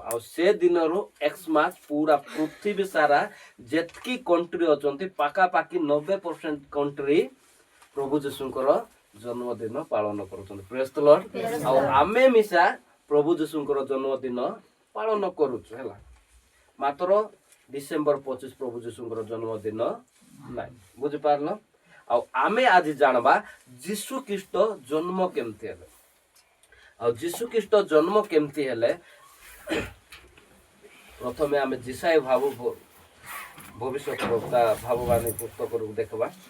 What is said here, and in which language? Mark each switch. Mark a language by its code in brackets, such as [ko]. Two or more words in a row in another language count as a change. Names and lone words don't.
[or] ଆଉ ସେ ଦିନରୁ ଏକ୍ସମାସ ପୁରା ପୃଥିବୀ ସାରା ଯେତିକି କଣ୍ଟ୍ରି ଅଛନ୍ତି ପାଖାପାଖି 90% କଣ୍ଟ୍ରି ପ୍ରଭୁ ଯୀଶୁଙ୍କର ଜନ୍ମଦିନ ପାଳନ କରୁଛନ୍ତି। [en] Praise the Lord. [or] ଆଉ ଆମେ ମିଶା ପ୍ରଭୁ ଯୀଶୁଙ୍କର ଜନ୍ମଦିନ ପାଳନ କରୁଛୁ। ହେଲା, ମାତ୍ର ଡିସେମ୍ବର 25 ପ୍ରଭୁ ଯୀଶୁଙ୍କର ଜନ୍ମଦିନ ନାଇଁ ବୁଝିପାରିଲ। ଆଉ ଆମେ ଆଜି ଜାଣବା ଯୀଶୁ ଖ୍ରୀଷ୍ଟ ଜନ୍ମ କେମିତି ହେଲେ। ଆଉ ଯୀଶୁ ଖ୍ରୀଷ୍ଟ ଜନ୍ମ କେମିତି ହେଲେ ପ୍ରଥମେ ଆମେ ଯିଶାୟ ଭବିଷ୍ୟତ ବକ୍ତା ଭାବବାଣୀ ପୁସ୍ତକରୁ ଦେଖିବା।